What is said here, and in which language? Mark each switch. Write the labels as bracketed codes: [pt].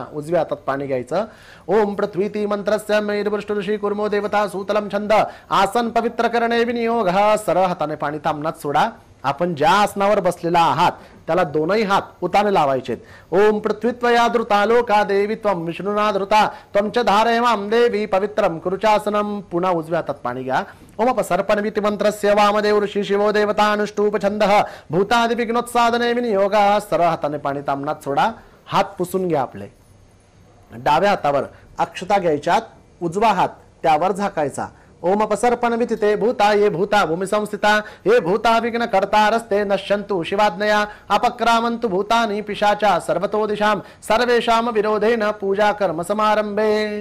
[mr] उजव्या हातात पाणी घ्यायचं. [sa] ओम पृथ्वीती मंत्रस्य मेरुवृष्ट ऋषी कुर्मो देवता सूतलम छंद आसन पवित्र करणे विनियोग. [mr] सरळ हाताने पाणी तामनात सोडा. आपण ज्या आसनावर बसलेला आहात त्याला दोनही हात उताने लावायचे. [sa] ओम पृथ्वीत्वया धृता लोका देवी त्वं विष्णुना धृता त्वं च धारयमां देवी पवित्रं कुरुचासनं. [mr] पुन्हा उजव्या हातात पाणी घ्या. [sa] ओम अपसर्पणविति मंत्रस्य वामदेव ऋषी शिवो देवता अनुष्टुप छंदः भूतादि विघ्नोत्सादने विनियोगः. [mr] सरळ हाताने पाणी तामनात सोडा. हात पुसून घ्या आपले. डाव्या हातावर अक्षता घ्यायच्यात. उजवा हात त्यावर झाकायचा. [sa] ओम अपसर्पण विथिते भूता ये भूता भूमि संस्थिता ये भूता विघ्न कर्ता रस्ते नश्यन्तु शिवाज्ञया अपक्रामन्तु भूतानि पिशाचा सर्वतो दिशाम सर्वेषाम विरोधेन पूजा कर्म समारंभे.